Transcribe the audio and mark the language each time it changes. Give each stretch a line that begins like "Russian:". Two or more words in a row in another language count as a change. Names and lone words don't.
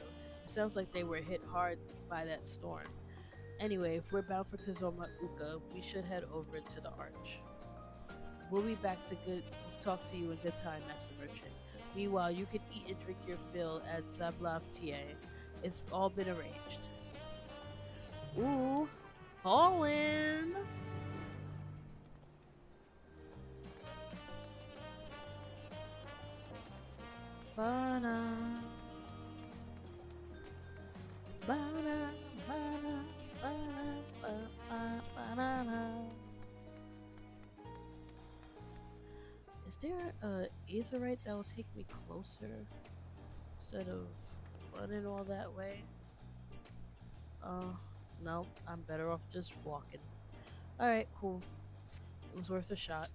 English: It sounds like they were hit hard by that storm. Anyway, if we're bound for Kozoma Uka, we should head over to the Arch. We'll be back to talk to you in good time, Master Merchant. Meanwhile, you can eat and drink your fill at Sablav Tie. It's all been arranged. Ooh, Colin! Ba-na. Ba-na, ba-na, ba-na, ba-na, ba-na. Is there a aetherite that will take me closer instead of running all that way? No, I'm better off just walking. Alright, cool. It was worth a shot.